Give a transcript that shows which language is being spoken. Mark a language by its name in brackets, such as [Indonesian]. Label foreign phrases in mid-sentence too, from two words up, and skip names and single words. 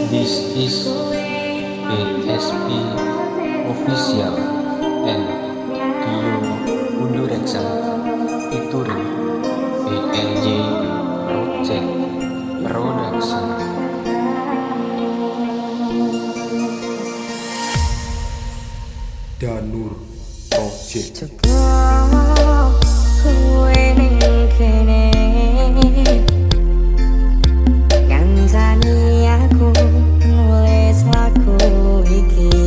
[English] This is BSP Official and Dio Undurection featuring BLJ Project Production. Danur Project. [Javanese] Coba kowe ning kene ngancani aku nulis lagu iki.